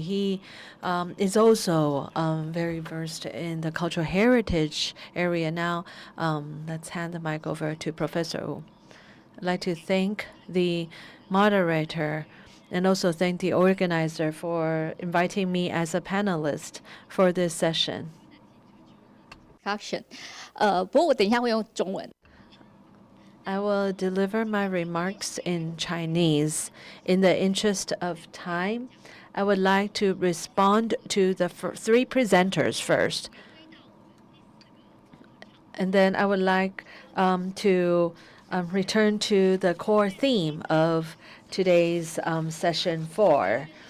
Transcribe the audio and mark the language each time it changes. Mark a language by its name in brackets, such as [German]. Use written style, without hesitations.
[English] He is also very versed in the cultural heritage area. Now, let's hand the mic over to Professor Wu. I'd like to thank the moderator and also thank the organizer for inviting me as a panelist for this session. [Chinese] Caption， 不过我等一下会用中文。 [English] I will deliver my remarks in Chinese. In the interest of time, I would like to respond to the three presenters first. And then I would like to return to the core theme of today's session 4.